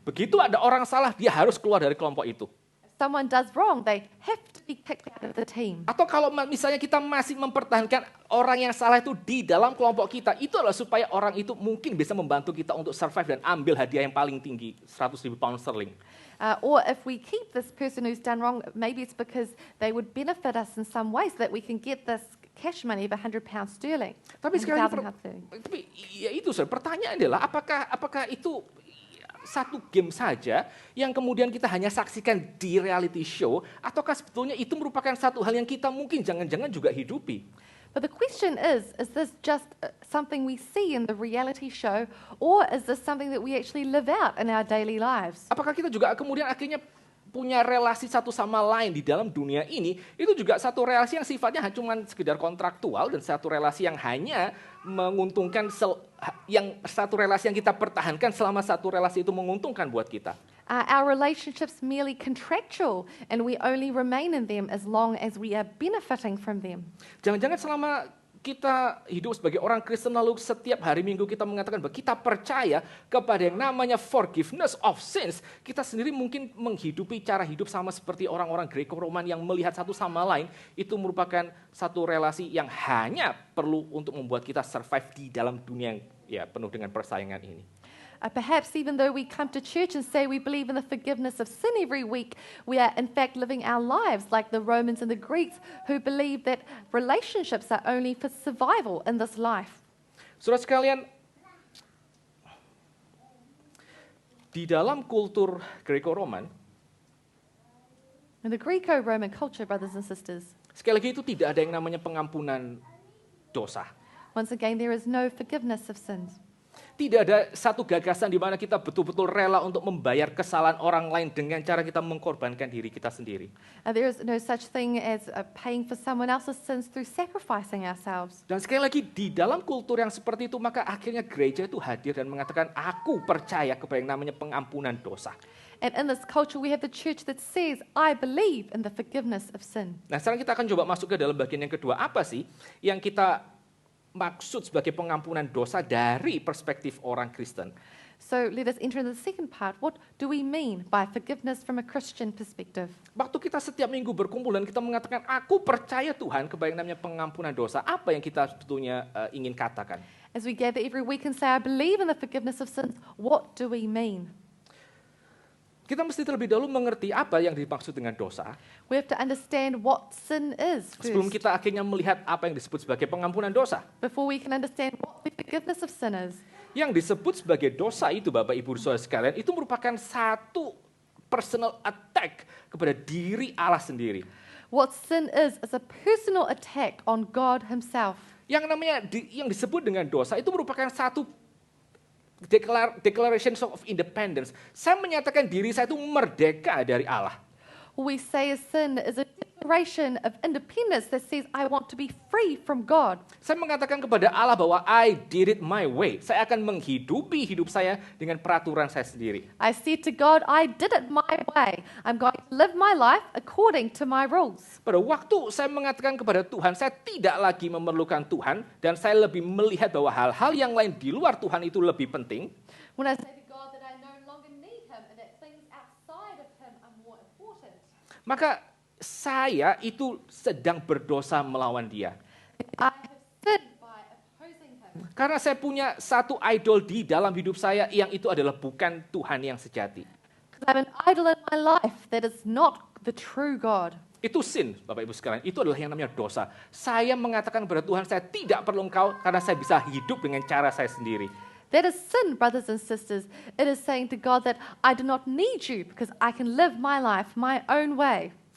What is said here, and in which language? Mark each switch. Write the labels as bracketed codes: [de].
[id] Begitu ada orang salah, dia harus keluar dari kelompok itu. [en] If someone does wrong, they have to to be kicked out of the team. [id] Atau kalau misalnya kita masih mempertahankan orang yang salah itu di dalam kelompok kita, itu adalah supaya orang itu mungkin bisa membantu kita untuk survive dan ambil hadiah yang paling tinggi, 100.000 pound sterling. [en] Or if we keep this person who's done wrong, maybe it's because they would benefit us in some way so that we can get this cash money of £100 sterling. [id] Tapi sekali lagi, [en] 100,000 pound sterling. [id] tapi ya itu pertanyaan adalah apakah itu satu game saja yang kemudian kita hanya saksikan di reality show, ataukah sebetulnya itu merupakan satu hal yang kita mungkin jangan-jangan juga hidupi? [en] But the question is this just something we see in the reality show, or is this something that we actually live out in our daily lives? [id] Apakah kita juga kemudian akhirnya punya relasi satu sama lain di dalam dunia ini, itu juga satu relasi yang sifatnya cuma sekedar kontraktual dan satu relasi yang hanya menguntungkan, satu relasi yang kita pertahankan selama satu relasi itu menguntungkan buat kita. [en] Our relationships merely contractual and we only remain in them as long as we are benefiting from them. [id] Jangan-jangan selama kita hidup sebagai orang Kristen lalu setiap hari Minggu kita mengatakan bahwa kita percaya kepada yang namanya [en] forgiveness of sins, [id] kita sendiri mungkin menghidupi cara hidup sama seperti orang-orang Greco-Roman yang melihat satu sama lain, itu merupakan satu relasi yang hanya perlu untuk membuat kita survive di dalam dunia yang penuh dengan persaingan ini. [en] Perhaps even though we come to church and say we believe in the forgiveness of sin every week, we are in fact living our lives like the Romans and the Greeks who believe that relationships are only for survival in this life. [id] Saudara sekalian, di dalam kultur Greco-Roman, [en] In the Greco-Roman culture, brothers and sisters, [id] sekali lagi itu tidak ada yang namanya pengampunan dosa. [en] once again, there is no forgiveness of sins. [id] Tidak ada satu gagasan di mana kita betul-betul rela untuk membayar kesalahan orang lain dengan cara kita mengkorbankan diri kita sendiri. [en] There is no such thing as paying for someone else's sins through sacrificing ourselves. [id] Dan sekali lagi di dalam kultur yang seperti itu, maka akhirnya gereja itu hadir dan mengatakan, aku percaya kepada yang namanya pengampunan dosa. [en] And in this culture, we have the church that says, I believe in the forgiveness of sin. [id] Nah, sekarang kita akan coba masuk ke dalam bagian yang kedua. Apa sih yang kita maksud sebagai pengampunan dosa dari perspektif orang Kristen? [en] So let us enter into the second part. What do we mean by forgiveness from a Christian perspective? [id] Waktu kita setiap minggu berkumpul dan kita mengatakan, aku percaya Tuhan kepada yang namanya pengampunan dosa, apa yang kita sebetulnya ingin katakan? [en] As we gather every week and say, I believe in the forgiveness of sins, what do we mean? [id] Kita mesti terlebih dahulu mengerti apa yang dimaksud dengan dosa, [en] We have to understand what sin is [id] sebelum [en] first, [id] kita akhirnya melihat apa yang disebut sebagai pengampunan dosa. [en] before we can understand what the forgiveness of sin is. [id] Yang disebut sebagai dosa itu, Bapak Ibu Saudara sekalian, itu merupakan satu [en] personal attack [id] kepada diri Allah sendiri. [en] What sin is a personal attack on God himself. [id] Yang namanya yang disebut dengan dosa itu merupakan satu [en] declaration of independence. [id] Saya menyatakan diri saya itu merdeka dari Allah. [en] What we say is sin is a declaration of independence that says, I want to be free from God. [id] Saya mengatakan kepada Allah bahwa [en] I did it my way. [id] Saya akan menghidupi hidup saya dengan peraturan saya sendiri. [en] I said to God, I did it my way. I'm going to live my life according to my rules. [id] Pada waktu saya mengatakan kepada Tuhan, saya tidak lagi memerlukan Tuhan, dan saya lebih melihat bahwa hal-hal yang lain di luar Tuhan itu lebih penting. [en] When I say to God that I no longer need him and that things outside of him are more important. [id] Maka saya itu sedang berdosa melawan dia. [en] I have sinned by opposing him. [id] Karena saya punya satu idol di dalam hidup saya yang itu adalah bukan Tuhan yang sejati. [en] Because I have an idol in my life that is not the true God. [id] Itu sin, Bapak Ibu sekalian. Itu adalah yang namanya dosa. Saya mengatakan kepada Tuhan, saya tidak perlu Engkau karena saya bisa hidup dengan cara saya sendiri. [en] That is sin, brothers and sisters. It is saying to God that I do not need you because I can live my life my own way.